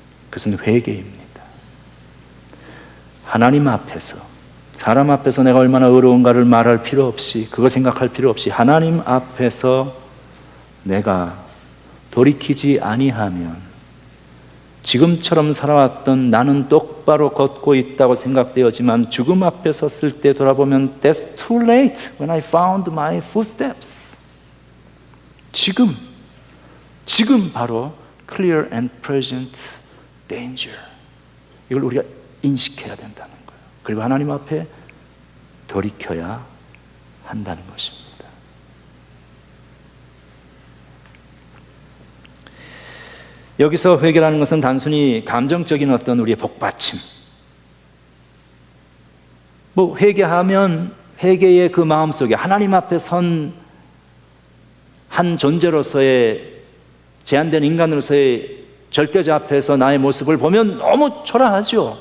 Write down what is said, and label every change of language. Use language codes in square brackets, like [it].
[ko] 그것은 회개입니다. 하나님 앞에서, 사람 앞에서 내가 얼마나 의로운가를 말할 필요 없이, 그거 생각할 필요 없이 하나님 앞에서 내가 돌이키지 아니하면 지금처럼 살아왔던 나는 똑바로 걷고 있다고 생각되었지만 죽음 앞에 섰을 때 돌아보면 [en] That's too late when I found my footsteps. [ko] 지금 바로 [en] clear and present danger. [ko] 이걸 우리가 인식해야 된다는 거예요. 그리고 하나님 앞에 돌이켜야 한다는 것입니다. 여기서 회개라는 것은 단순히 감정적인 어떤 우리의 복받침, 회개하면 회개의 그 마음속에 하나님 앞에 선 한 존재로서의 제한된 인간으로서의 절대자 앞에서 나의 모습을 보면 너무 초라하죠.